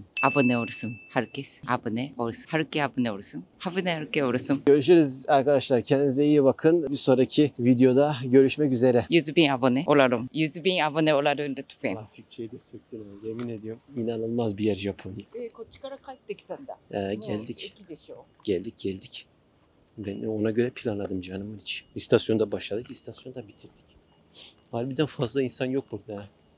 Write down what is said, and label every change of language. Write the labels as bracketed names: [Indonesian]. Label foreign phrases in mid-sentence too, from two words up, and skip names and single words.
[Turkish] Abone olsun. Herkes abone olsun. Herkes abone olsun. Abone olsun. Görüşürüz arkadaşlar. Kendinize iyi bakın. Bir sonraki videoda görüşmek üzere. 100,000 abone olalım. 100,000 abone olalım lütfen. Türkçe'yi de söktün ha. Yemin ediyorum. İnanılmaz bir yer Japonya. [Japanese] こっちから帰ってきたんだ。 [Turkish] Geldik. [Japanese] 駅でしょ。 [Turkish] Geldik. Ben ona göre planladım canımın içi. İstasyonda başladık. İstasyonda bitirdik. Harbiden fazla insan yok burada.